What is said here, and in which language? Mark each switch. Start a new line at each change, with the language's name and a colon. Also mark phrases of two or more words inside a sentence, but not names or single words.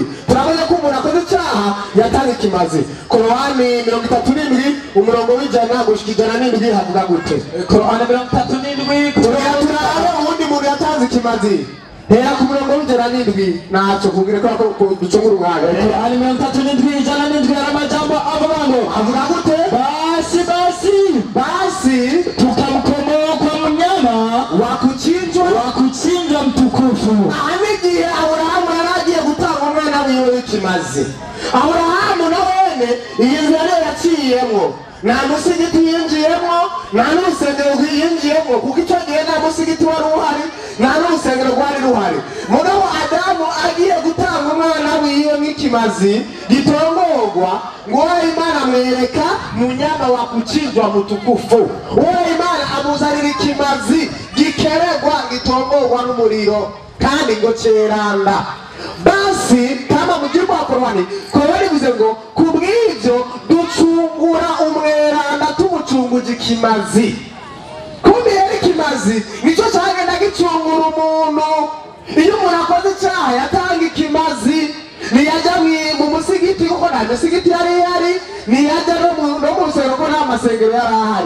Rundi: Turabona ko umuntu akoze icyaha yatanze ikimazi. Korowani 37 umurongo w'ijana gushika 107 havuga gute? Korowani 37 turabe ubundi muntu yatanze ikimazi. Hera ku murongo w'ijana 7 naco kubwire ko ducungura umwanya. Korowani 37 ijana n'indwi amajambo avuga gute?
Swahili: Basi tukamkomoa kwa mnyama wa kuchinjwa mtukufu.
Rundi: Anigiye Aburahamu yaragiye gutanga umwana wiwe w'ikimazi. Aburahamu na wene iyi nzira yaciyemwo, nta musigiti yinjiyemwo, nta n'urusengero yinjiyemwo, kuko icyo gihe nta musigiti wari uhari, nta n'urusengero rwari ruhari. Mugabo Adamu agiye gutanga umwana wiwe nk'ikimazi gitongorwa, ngo Imana amwereka
Swahili: munyama wa kuchinjwa mtukufu.
Rundi: Uwo Imana amuzanira ikimazi gikeregwa gitongorwa n'umuriro kandi ngo ceranda.
Swahili: Basi kama mujibu wa Korowani
Rundi: bivuze ngo kubw'ivyo ducungura umweranda tumucunguje ikimazi. Kumbe yari ikimazi nico cyagenda gicungura umuntu. Iyo umuntu akoze icyaha yatanga ikimazi, ntiyajya mu musigiti kuko nta musigiti yari, ntiyajya no mu rusengero kuko nta masengero yari ahari.